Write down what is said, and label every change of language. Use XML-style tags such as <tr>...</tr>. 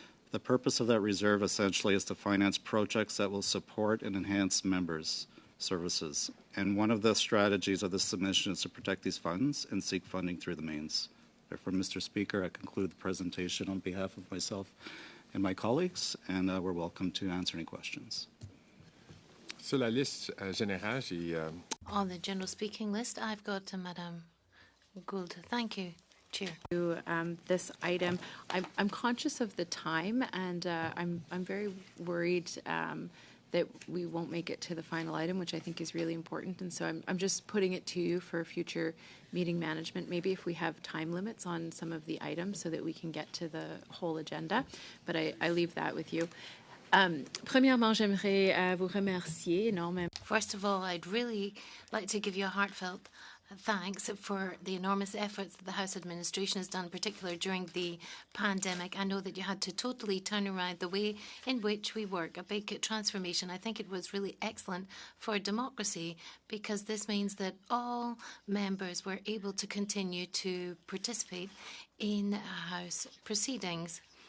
<en>The purpose of that reserve essentially is to finance projects that will support and enhance members' services. And one of the strategies of this submission is to protect these funds and seek funding through the means. Therefore, Mr. Speaker, I conclude the presentation on behalf of myself and my colleagues, and we're welcome to answer any questions.</en> <fr>Sur la liste générale, j'ai...</fr> <en>On the general speaking list, I've got Madame Gould. Thank you, Chair. This item, I'm conscious of the time, and I'm very worried that we won't make it to the final item, which I think is really important. And so I'm just putting it to you for future meeting management. Maybe if we have time limits on some of the items so that we can get to the whole agenda. But I leave that with you.</en> <fr>Premièrement, j'aimerais vous remercier énormément.</fr> <en>First of all, I'd really like to give you a heartfelt thanks for the enormous efforts that the House administration has done, particularly during the pandemic. I know that you had to totally turn around the way in which we work, a big transformation. I think it was really excellent for democracy because this means that all members were able to continue to participate in House proceedings.</en>